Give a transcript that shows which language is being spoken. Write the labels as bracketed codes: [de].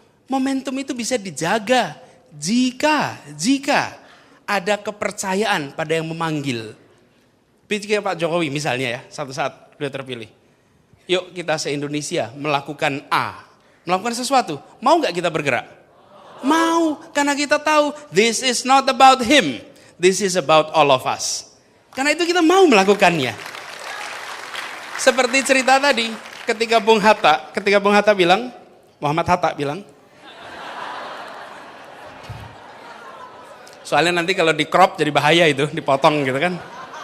[id] Momentum itu bisa dijaga jika ada kepercayaan pada yang memanggil. Pikir Pak Jokowi misalnya ya, satu saat beliau terpilih. Yuk kita se-Indonesia melakukan A, melakukan sesuatu. Mau gak kita bergerak? Mau, karena kita tahu [en] this is not about him, this is about all of us. [id] Karena itu kita mau melakukannya. Seperti cerita tadi, ketika Bung Hatta bilang, Muhammad Hatta bilang, soalnya nanti kalau di crop jadi bahaya itu, dipotong gitu kan.